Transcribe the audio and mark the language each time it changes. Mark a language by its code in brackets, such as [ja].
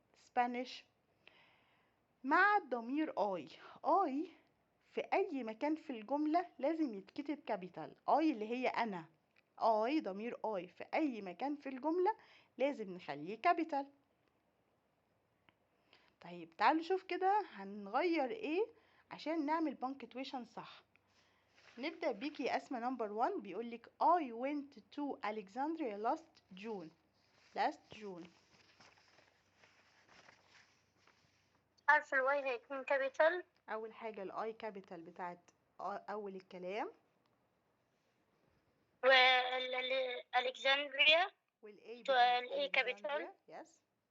[ar] Spanish مع الضمير I في أي مكان في الجملة لازم يتكتب كابيتال. I اللي هي أنا، ضمير I في أي مكان في الجملة لازم نخليه كابيتال. طيب تعالوا نشوف كده هنغير ايه عشان نعمل بانكتويشن صح. نبدأ بيكي يا أسماء. نمبر 1 بيقولك [en] I went to Alexandria last June. [ar] حرف الواي هيكون كابيتال. أول حاجة الآي كابيتال بتاعت أول الكلام، والألكسندريا والأي بتاعت الأي كابيتال. [en] Yes.